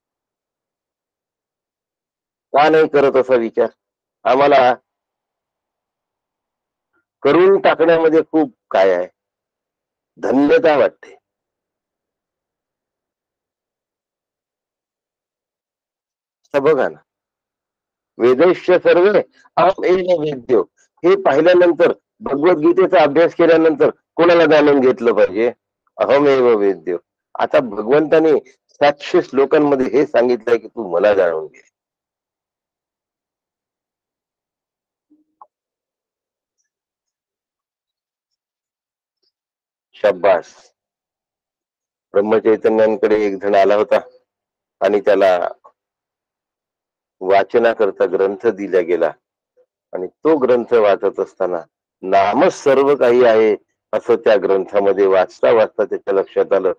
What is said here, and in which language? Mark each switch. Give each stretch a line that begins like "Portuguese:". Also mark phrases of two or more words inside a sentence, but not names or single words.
Marathi: का नाही करत असा विचार? आम्हाला करून टाकण्यामध्ये खूप काय आहे, धन्यता वाटते. आता बघा ना,
Sanskrit: वेदैश्य सर्वे अहम एव वेद्यो,
Marathi: हे पाहिल्यानंतर, भगवद्गीतेचा अभ्यास केल्यानंतर कोणाला जाणून घेतलं पाहिजे?
Sanskrit: अहम एव वेद्यो.
Marathi: आता भगवंताने 700 श्लोकांमध्ये हे सांगितलंय की तू मला जाणून घे. शब्बास. ब्रह्मचैतन्यांकडे एक जण आला होता आणि त्याला वाचनाकरता ग्रंथ दिला गेला आणि तो ग्रंथ वाचत असताना नामच सर्व काही आहे असं त्या ग्रंथामध्ये वाचता वाचता त्याच्या लक्षात आलं.